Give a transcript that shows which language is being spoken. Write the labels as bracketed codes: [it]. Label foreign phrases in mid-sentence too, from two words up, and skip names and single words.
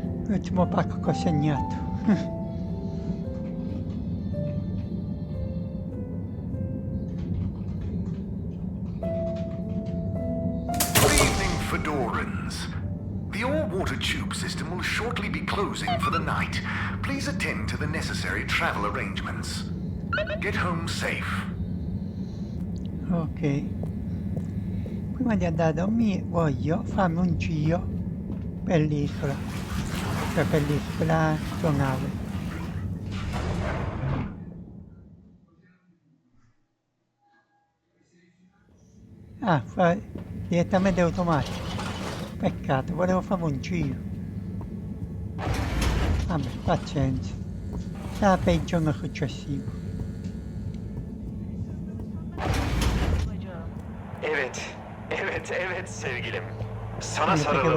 [it] L'ultimo pacco che ho segnato. [en] Good evening, Fedorans. The all-water tube system will shortly be closing for the night. Please attend to the necessary travel arrangements. Get home safe. Ok. [it] Prima di andare a dormire voglio farmi un giro per l'isola. Cioè per l'isola tua nave. Ah, fa direttamente automatico. Peccato, volevo fare un giro. Vabbè, pazienza. Sarà per il giorno successivo. [tr] Evet sevgilim. Sana [it] Perché [tr] sarılıp